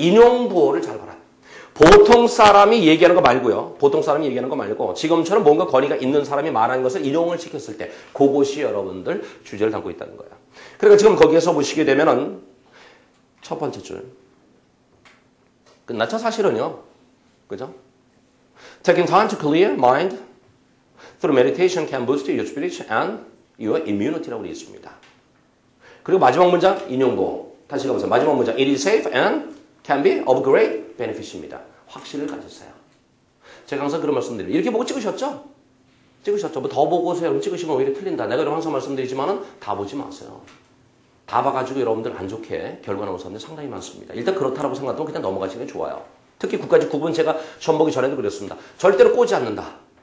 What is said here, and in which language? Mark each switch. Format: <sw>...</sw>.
<ko>인용보를 잘 봐라. 보통 사람이 얘기하는 거 말고요. 보통 사람이 얘기하는 거 말고 지금처럼 뭔가 권위가 있는 사람이 말하는 것을 인용을 시켰을 때 그것이 여러분들 주제를 담고 있다는 거예요. 그러니까 지금 거기에서 보시게 되면은 첫 번째 줄 끝났죠 사실은요. 그죠?</ko> <en>Taking time to clear mind through meditation can boost your spirit and your immunity라고</en> <ko>되어 있습니다. 그리고 마지막 문장 인용보 다시 가보세요. 마지막 문장</ko> <en>It is safe and can be of great benefit입니다.</en> <ko>확신을 가졌어요. 제가 항상 그런 말씀드려요. 이렇게 보고 찍으셨죠? 찍으셨죠? 뭐 더 보고서요. 찍으시면 오히려 틀린다. 내가 여러분 항상 말씀드리지만은 다 보지 마세요. 다 봐가지고 여러분들 안 좋게 결과 나오는 사람들이 상당히 많습니다. 일단 그렇다라고 생각하면 그냥 넘어가시는 게 좋아요. 특히 국가직 9분 제가 시험 보기 전에도 그랬습니다. 절대로 꼬지 않는다.</ko>